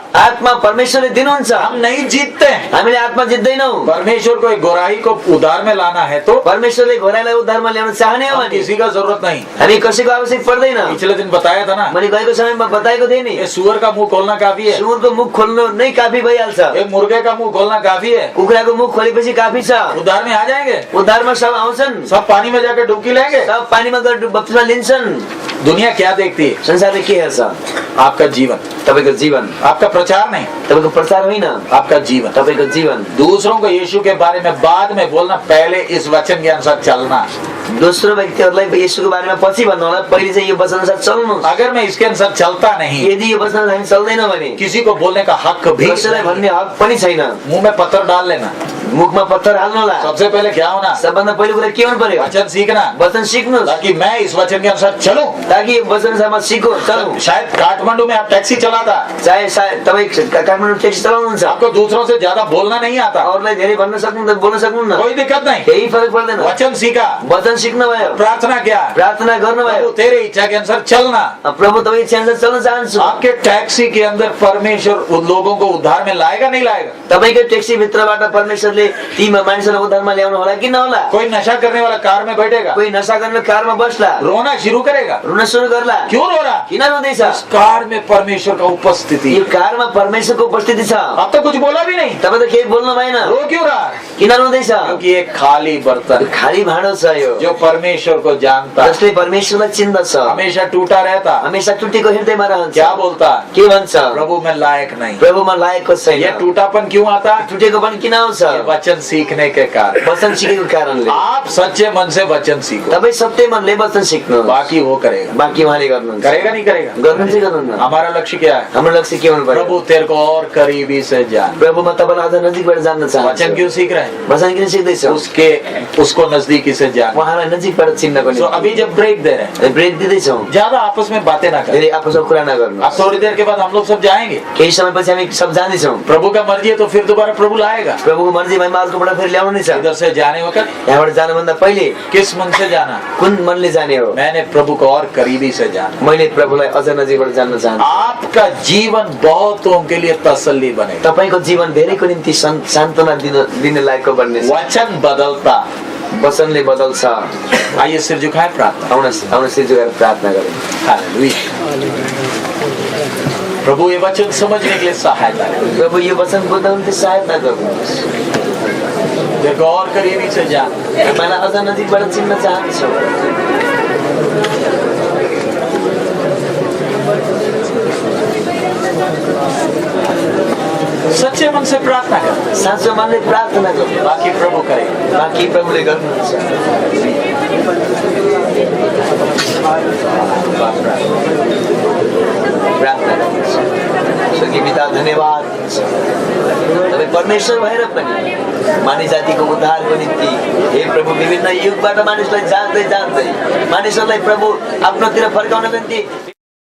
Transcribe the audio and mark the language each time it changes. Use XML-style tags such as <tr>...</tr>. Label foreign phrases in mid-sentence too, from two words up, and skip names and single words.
<ne>आत्मा परमेश्वरले दिनुहुन्छ।</ne> <hi>हम नहीं जीतते हैं।</hi> <ne>हामीले आत्मा जित्दैनौ।</ne> <hi>परमेश्वर को एक गोराही को उधार में लाना है तो</hi> <ne>परमेश्वरले घोडालाई उद्धारमा ल्याउन चाहने हो</ne> <hi>हम</hi> <ne>भने</ne> <hi>किसी का जरूरत नहीं।</hi> <ne>हामी कसैको आवश्यक पर्दैन।</ne> <hi>पिछले दिन बताया था ना,</hi> <ne>मैले गएको समयमा बताएको थिएँ नि,</ne> <hi>ये सुअर का मुंह खोलना काफी है,</hi> <ne>सुँगुरको मुख खोल्नु नै काफी भइहाल्छ।</ne> <hi>एक मुर्गे का मुंह खोलना काफी है।</hi> <ne>कुखुराको मुख खोलेपछि काफी छ।</ne> <hi>उद्धार में आ जाएंगे,</hi> <ne>उद्धारमा सब आउँछन्,</ne> <hi>सब पानी में जाकर डुबकी लेंगे।</hi> <ne>सब पानीमा गएर बप्तिस्मा लिन्छन्।</ne> <hi>दुनिया क्या देखती है?</hi> <ne>संसारले के हेर्छ?</ne> <hi>आपका जीवन,</hi> <ne>तपाईको जीवन,</ne> <hi>आपका प्रचार नहीं,</hi> <ne>तपाईको प्रचार होइन,</ne> <hi>आपका जीवन।</hi> <ne>तपाईको जीवन।</ne> <hi>दूसरों को यीशु के बारे में बाद में बोलना, पहले इस वचन के अनुसार चलना।</hi> <ne>दोस्रो व्यक्तिहरूलाई येशूको बारेमा पछि भन्नु होला, पहिले चाहिँ यो वचन अनुसार चल्नु।</ne> <hi>अगर मैं इसके अनुसार चलता नहीं,</hi> <ne>यदि यो वचन हामी चल्दैन भने</ne> <hi>किसी को बोलने का हक भी</hi> <ne>कसैलाई भन्ने हक पनि छैन।</ne> <hi>मुंह में पत्थर डाल लेना।</hi> <ne>मुखमा पत्थर हाल्नु होला।</ne> <hi>सबसे पहले क्या होना?</hi> <ne>सबभन्दा पहिलो कुरा के हुनु पर्यो?</ne> <hi>वचन सीखना,</hi> <ne>वचन सिक्नु,</ne> <hi>ताकि मैं इस वचन के अनुसार चलूं।</hi> <ne>ताकि यो वचन अनुसार म सिकौँ, चलौँ।</ne> <hi>शायद काठमांडू में आप टैक्सी चलाता,</hi> <ne>चाहे सायद तपाईँ काठमाडौँ ट्याक्सी चलाउनुहुन्छ,</ne> <hi>आपको दूसरों से ज्यादा बोलना नहीं आता,</hi> <ne>अरूलाई धेरै भन्न सक्नुहुन्न, बोल्न सक्नुहुन्न,</ne> <hi>कोई दिक्कत नहीं।</hi> <ne>केही फरक पर्दैन।</ne> <hi>वचन सीखा,</hi> <ne>वचन सिक्नुभयो,</ne> <hi>प्रार्थना किया,</hi> <ne>प्रार्थना गर्नुभयो,</ne> <hi>प्रभु तेरे इच्छा के अनुसार चलना।</hi> <ne>प्रभु तपाईँ इच्छा अनुसार चल्न चाहन्छु।</ne> <hi>आपके टैक्सी के अंदर परमेश्वर उन लोगों को उद्धार में लाएगा नहीं लाएगा?</hi> <ne>तपाईको ट्याक्सी भित्रबाट परमेश्वरले ती मानिसहरूलाई उद्धारमा ल्याउनु होला कि नहोला?</ne> <hi>कोई नशा करने वाला कार में बैठेगा,</hi> <ne>कोही नशा गर्ने कारमा बस्ला,</ne> <hi>रोना शुरू करेगा,</hi> <ne>रुन सुरु गर्ला।</ne> <hi>क्यों रो रहा?</hi> <ne>किन रुँदैछ?</ne> <hi>उस कार में परमेश्वर का उपस्थिति।</hi> <ne>यो कारमा परमेश्वरको उपस्थिति छ।</ne> <hi>अब तो कुछ बोला भी नहीं,</hi> <ne>तपाईँ त केही बोल्नु भएन,</ne> <hi>रो क्यों रहा?</hi> <ne>किन रुँदैछ?</ne> <hi>क्योंकि एक खाली बर्तन</hi> <ne>खाली भाँडो छ यो,</ne> <hi>जो परमेश्वर को जानता,</hi> <ne>जसले परमेश्वरलाई चिन्दछ,</ne> <hi>हमेशा टूटा रहता,</hi> <ne>हमेशा टुटेको हृदयमा रहन्छ।</ne> <hi>क्या बोलता?</hi> <ne>के भन्छ?</ne> <hi>प्रभु मैं लायक नहीं।</hi> <ne>प्रभुमा लागेको छैन।</ne> <hi>ये टूटापन क्यों आता?</hi> <ne>टुटेको पनि किन आउँछ?</ne> <hi>ये वचन सीखने के कारण।</hi> <ne>वचन सिकेको कारणले।</ne> <hi>आप सच्चे मन से वचन सीखो,</hi> <ne>तपाईँ सत्य मनले वचन सिक्नु,</ne> <hi>बाकी वो करेगा।</hi> <ne>बाँकी उहाँले गर्नुहुन्छ।</ne> <hi>करेगा नहीं करेगा?</hi> <ne>गर्नुहुन्छ कि गर्नुहुन्न?</ne> <hi>हमारा लक्ष्य क्या है?</hi> <ne>हाम्रो लक्ष्य के हुनु पर्यो?</ne> <hi>प्रभु तेरे को और करीबी से जान।</hi> <ne>प्रभुमा तपाईँलाई अझ नजिकबाट जान्न वचन चाहन्छु।</ne> <hi>क्यों सीख रहे हैं?</hi> <ne>वचन किन सिक्दैछौ?</ne> <hi>उसको नजदीकी से जान।</hi> <ne>उहाँलाई नजिकबाट चिन्नको</ne> <hi>तो अभी जब ब्रेक दे रहे हैं,</hi> <ne>ब्रेक दिँदैछौ,</ne> <hi>ज्यादा आपस में बातें ना करें।</hi> <ne>धेरै आपसमा कुरा नगर्नु।</ne> <hi>अब थोड़ी देर के बाद हम लोग सब जाएंगे,</hi> <ne>केही समयपछि हामी सब जाँदैछौँ।</ne> <hi>प्रभु का मर्जी है तो फिर दोबारा प्रभु लाएगा।</hi> <ne>प्रभुको मर्जी भएमा अर्कोबाट फेरि ल्याउनु नै छ।</ne> <hi>इधर से जाने वक्त</hi> <ne>यहाँबाट जानुभन्दा पहिले</ne> <hi>किस मन से जाना?</hi> <ne>कुन मनले जाने हो?</ne> <hi>मैंने प्रभु को और करीबी से जाना।</hi> <ne>मैले प्रभुलाई अझ नजिकबाट जान्न चाहन्छु।</ne> <hi>आपका जीवन बहुतों के लिए तसल्ली बनेगा।</hi> <ne>तपाईको जीवन धेरैको निम्ति सान्त्वना दिने लायकको बन्नेछ।</ne> <hi>वचन बदलता,</hi> <ne>वचनले बदल्छ।</ne> <hi>आइए सिर झुकाएं, प्रार्थना।</hi> <ne>आउन सिर झुकाएर प्रार्थना गरौँ। हालेलुया।</ne> <hi>प्रभु ये वचन समझने के लिए सहायता करें।</hi> <ne>प्रभु यो वचन बुझ्न निम्ति सहायता गर्नुहोस्।</ne> <hi>देखो और करीबी से जान।</hi> <ne>मलाई अझ नजिकबाट चिन्न चाहन्छु।</ne> <hi>सच्चे मन से प्रार्थना कर,</hi> <ne>साँचो मनले प्रार्थना गर्नु,</ne> <hi>बाकी प्रभु करेगा।</hi> <ne>बाँकी प्रभुले गर्नुहुन्छ। प्रार्थना गर्नुहोस्। स्वर्गीय पिता धन्यवाद, तपाईँ परमेश्वर भएर पनि मानिस जातिको उद्धारको निम्ति हे प्रभु विभिन्न युगबाट मानिसलाई जाँदै मानिसहरूलाई प्रभु आफ्नोतिर फर्काउनको निम्ति</ne>